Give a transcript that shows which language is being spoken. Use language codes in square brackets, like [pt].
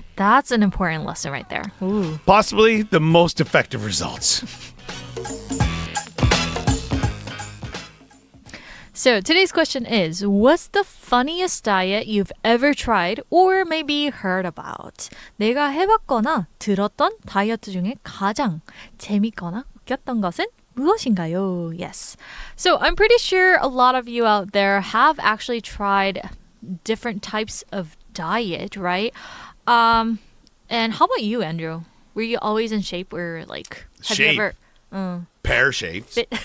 [en] That's an important lesson right there. Ooh. Possibly the most effective results. So today's question is, what's the funniest diet you've ever tried or maybe heard about? [ko] 내가 해봤거나 들었던 다이어트 중에 가장 재밌거나 웃겼던 것은 무엇인가요? [en] Yes. So I'm pretty sure a lot of you out there have actually tried different types of diet, right? And how about you, Andrew? Were you always in shape or like have Shape. you ever Pear-shaped.